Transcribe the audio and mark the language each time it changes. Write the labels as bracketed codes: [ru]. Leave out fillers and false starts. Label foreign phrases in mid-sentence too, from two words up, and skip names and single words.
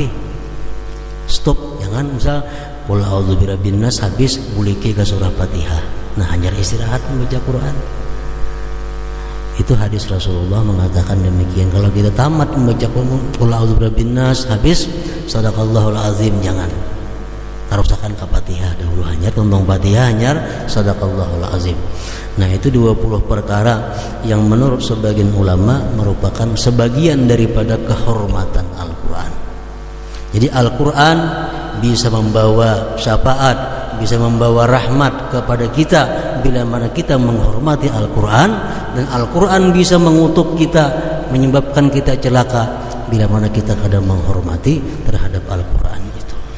[id] Stop, jangan misal [ar] قل أعوذ برب الناس [id] habis buliki ke surah Fatihah. Nah, hanya istirahat membaca Quran. Itu hadis Rasulullah mengatakan demikian. Kalau kita tamat membaca [ar] قل أعوذ برب الناس [id] habis [ar] صدق الله العظيم, [id] jangan. Tarusakan ke Fatihah dahulu, hanya tentang Fatihah hanya [ar] صدق الله العظيم. [id] Nah, itu 20 perkara yang menurut sebagian ulama merupakan sebagian daripada kehormatan Al-Qur'an. Jadi Al-Qur'an bisa membawa syafaat, bisa membawa rahmat kepada kita bila mana kita menghormati Al-Qur'an, dan Al-Qur'an bisa mengutuk kita, menyebabkan kita celaka bila mana kita kadang menghormati terhadap Al-Qur'an itu.